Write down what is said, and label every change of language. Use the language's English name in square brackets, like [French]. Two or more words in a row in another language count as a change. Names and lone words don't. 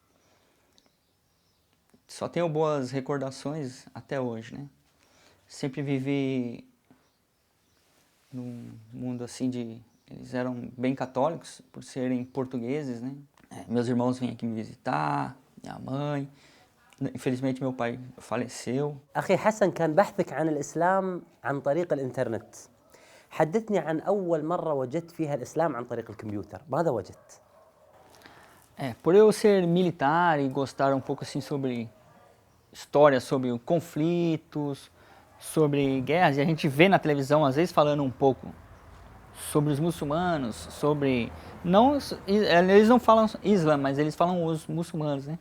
[Portuguese] Só tenho boas recordações até hoje, né? Sempre vivi num mundo assim de... Eles eram bem católicos, por serem portugueses, né? Meus irmãos vêm aqui me visitar, minha mãe. Infelizmente meu pai faleceu. [Arabic] أخي حسن، كان بحثك عن الإسلام عن طريق الإنترنت. حدثني عن أول مرة وجدت فيها الإسلام عن طريق الكمبيوتر، ماذا وجدت؟ [Portuguese] Por eu ser militar e gostar um pouco assim sobre história, sobre conflitos, sobre guerras, e a gente vê na televisão às vezes falando um pouco sobre os muçulmanos, sobre... Não, eles não falam Islã, mas eles falam os muçulmanos, né?